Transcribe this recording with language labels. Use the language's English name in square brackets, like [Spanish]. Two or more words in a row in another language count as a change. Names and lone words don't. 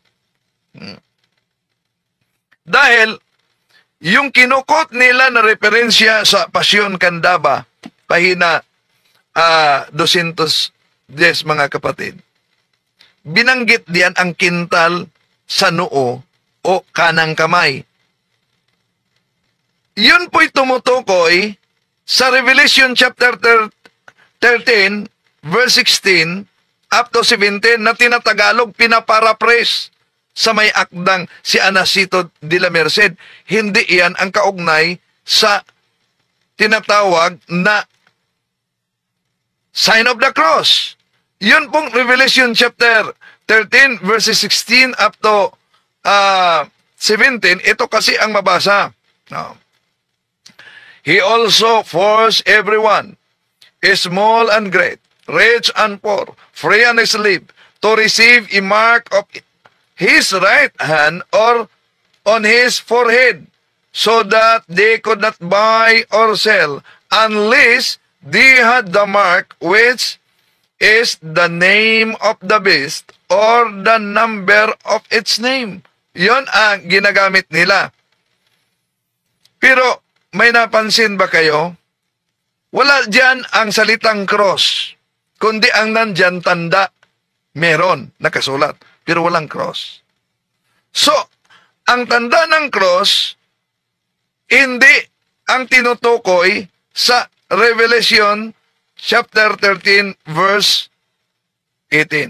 [Filipino] Dahil yung kinukot nila na referensya sa Pasyon Candaba, pahina 210 mga kapatid, binanggit diyan ang kintal sa noo o kanang kamay. Yun po'y tumutukoy sa [English] Revelation chapter 13, verse 16 up to 17 [Filipino] na tinatagalog, pinaparaphrase sa may akdang si Anesito de la Merced. Hindi iyan ang kaugnay sa tinatawag na [English] sign of the cross. [Filipino] Yun pong [English] Revelation chapter 13, verses 16 up to 17, [Filipino] ito kasi ang mabasa. No. [English] He also forced everyone, small and great, rich and poor, free and slave, to receive a mark of his right hand or on his forehead, so that they could not buy or sell unless they had the mark which is the name of the beast or the number of its name. [Filipino] Yon ang ginagamit nila. Pero may napansin ba kayo? Wala dyan ang salitang cross, kundi ang nandyan tanda. Meron, nakasulat, pero walang cross. So, ang tanda ng cross, hindi ang tinutukoy sa [English] Revelation chapter 13, verse 18.